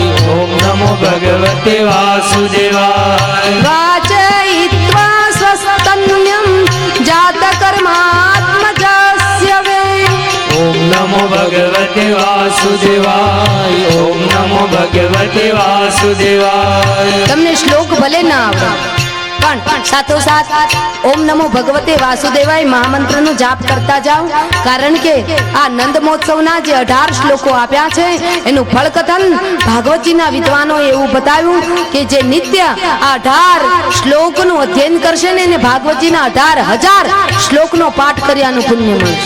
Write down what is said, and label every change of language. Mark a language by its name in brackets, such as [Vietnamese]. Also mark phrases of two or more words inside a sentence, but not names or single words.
[Sanskrit] ओम नमो भगवते वासुदेवाय। वाचयित्वा स्वस्तन्यं जातकर्मात्मजस्य वे। ओम नमो भगवते वासुदेवाय। ओम नमो भगवते वासुदेवाय। [Gujarati] તમને શ્લોક ભલે ના આવડે પણ સાથોસાથ [Sanskrit] ओम नमो भगवते वासुदेवाय [Gujarati] મહામંત્રનો જાપ કરતા જાઓ। કારણ કે આ નંદ મહોત્સવના જે 18 શ્લોકો આપ્યા છે એનું ફળકથન ભાગવતજીના વિદ્વાનોએ એવું બતાવ્યું કે જે નિત્ય આ 18 શ્લોકનું અધ્યયન કરશે ને એને ભાગવતજીના 18,000 શ્લોકનો પાઠ કર્યાનું પુણ્ય મળશે.